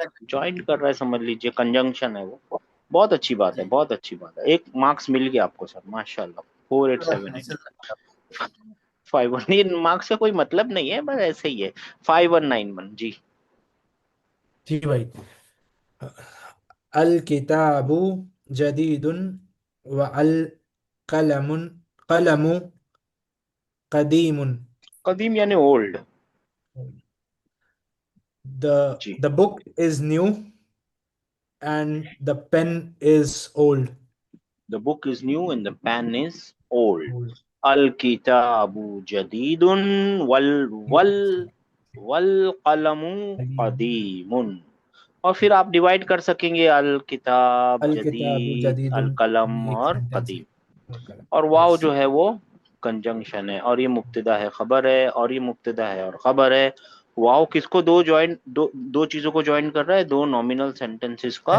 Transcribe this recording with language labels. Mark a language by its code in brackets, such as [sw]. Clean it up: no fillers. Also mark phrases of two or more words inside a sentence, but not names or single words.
[hi] ज्वाइंट कर रहा है, समझ लीजिए, कंजंक्शन है वो। बहुत अच्छी बात है, जी। बहुत अच्छी बात है। एक मार्क्स मिल गया आपको सर, माशाल्लाह। 4878 51, ये मार्क्स का कोई मतलब नहीं है, बस ऐसे ही है। 5191 जी। जी भाई। [ar] الكتاب جديد و القلم قلم قديم. [hi] कदीम यानी ओल्ड जी। [en] The book is new and the pen is old. The book is new and the pen is old. Old. [ar] الكتاب جديد وال وال وال قلم قديم. [hi] और फिर आप डिवाइड कर सकेंगे, [ar] الكتاب الكتاب جديد، ال जदीदुन कलम [hi] ये एक और सेंटेंस है। कदीम। और वाव [en] Yes. [hi] जो है वो कंजंक्शन है, और ये मुब्तदा है, खबर है, और ये मुब्तदा है और खबर है। वाव किसको दो ज्वाइन, दो चीजों को ज्वाइन कर रहा है, दो [en] nominal sentences [hi] का